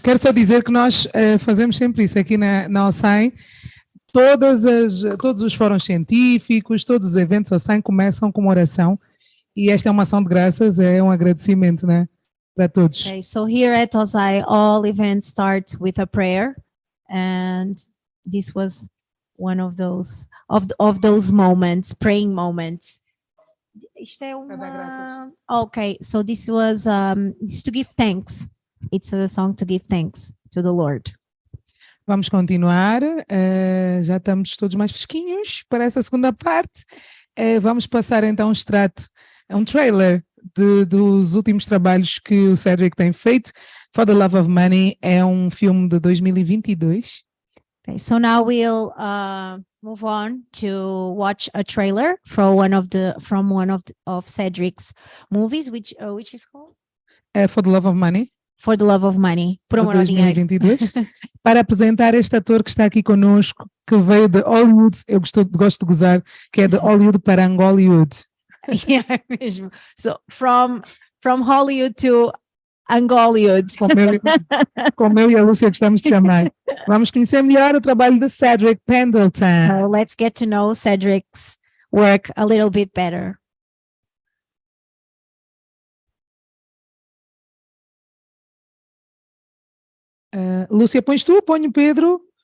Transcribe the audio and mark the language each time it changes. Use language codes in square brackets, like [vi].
[pt] Quero só dizer que nós fazemos sempre isso aqui na OSAI. Todos os fóruns científicos, todos os eventos OSAI começam com uma oração. E esta é uma ação de graças, é um agradecimento, né? Para todos. [en] Okay, so here at OSAI, all events start with a prayer. And this was one of those moments, praying moments. [pt] Isto é uma... [en] Okay, so this was it's to give thanks. It's a song to give thanks to the Lord. [pt] Vamos continuar, já estamos todos mais fresquinhos para essa segunda parte. Vamos passar então um extrato, um trailer dos últimos trabalhos que o Cedric tem feito. For the Love of Money é um filme de 2022. [en] Okay, so now we'll move on to watch a trailer from one of Cedric's movies, which is called For the Love of Money. [pt] For the Love of Money, por amor ao dinheiro. 2022, para apresentar este ator que está aqui conosco, que veio de Hollywood, eu gosto de gozar, que é de Hollywood para Angoliwood. [en] Yeah, mesmo. So from Hollywood to Angoliud. [pt] Como eu e a Lúcia gostamos de chamar. Vamos conhecer melhor o trabalho de Cedric Pendleton. [en] So let's get to know Cedric's work a little bit better. [pt] Lúcia, pões tu? Põe o Pedro?